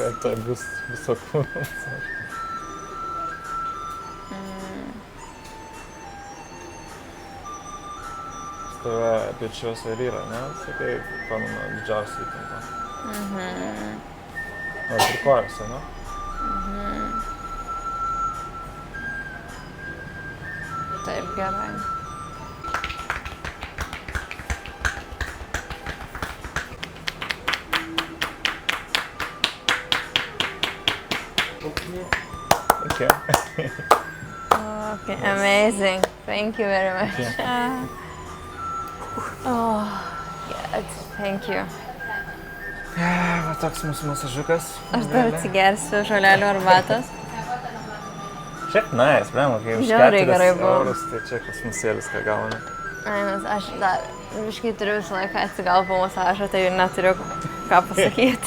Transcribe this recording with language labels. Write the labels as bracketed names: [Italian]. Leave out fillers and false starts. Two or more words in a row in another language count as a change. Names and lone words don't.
[Lithuanian] Tai bus visokių masažų. Tave pečiuose ir yra, ne? Sakai, pamenu, didžiausiai įtampa. Nors ir kojose, ne? Taip, gerai. [English] Okay. Okay, amazing. Thank you very much. Oh, God, thank you. [Lithuanian] Va toks mūsų masažiukas. Aš dar atsigersiu žolelių arbatos. Šiaip nice, blema, kai už Žiauriai 4 gerai buvo. eurus, tai čia kosmosėlis, ką gauna. Ai, nes aš dar biškai turiu visą laiką atsigal po masažą, tai neturiu ką pasakyti.